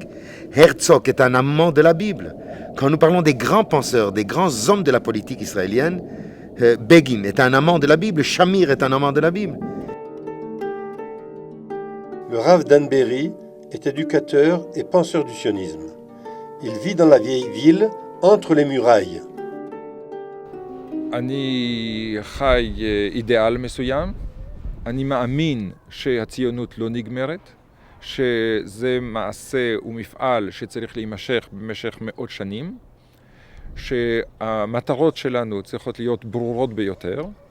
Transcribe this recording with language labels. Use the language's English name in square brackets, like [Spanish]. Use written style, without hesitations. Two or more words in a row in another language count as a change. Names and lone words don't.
[French] Herzog est un amant de la Bible. Quand nous parlons des grands penseurs, des grands hommes de la politique israélienne, Begin est un amant de la Bible, Shamir est un amant de la Bible. Le Rav Dan Berry est éducateur et penseur du sionisme. Il vit dans la vieille ville, entre les murailles. [Hebrew] אני חי אידיאל מסוים, אני מאמין שהציונות לא נגמרת, שזה מעשה ומפעל שצריך להימשך במשך מאות שנים, שהמטרות שלנו צריכות להיות ברורות ביותר,